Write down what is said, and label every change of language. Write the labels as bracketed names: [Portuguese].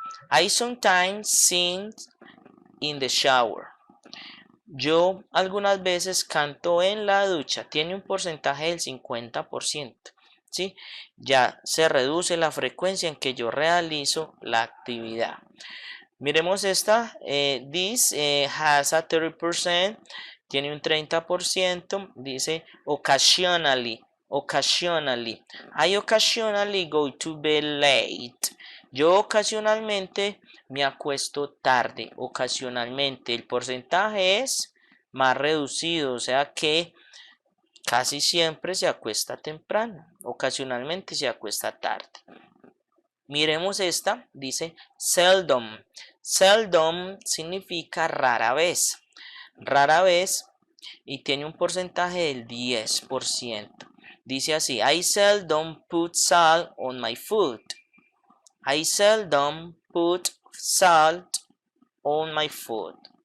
[English] I sometimes sing in the shower. [Spanish] Yo algunas veces canto en la ducha. Tiene un porcentaje del 50%. ¿Sí? Ya se reduce la frecuencia en que yo realizo la actividad. Miremos esta. [English] This has a 30%. [Spanish] Tiene un 30%. Dice occasionally. [English] Occasionally. I occasionally go to bed late. [Spanish] Yo ocasionalmente me acuesto tarde. Ocasionalmente. El porcentaje es más reducido. O sea que casi siempre se acuesta temprano. Ocasionalmente se acuesta tarde. Miremos esta, dice seldom. Seldom significa rara vez. Rara vez y tiene un porcentaje del 10%. Dice así, [English] I seldom put salt on my food. I seldom put salt on my food.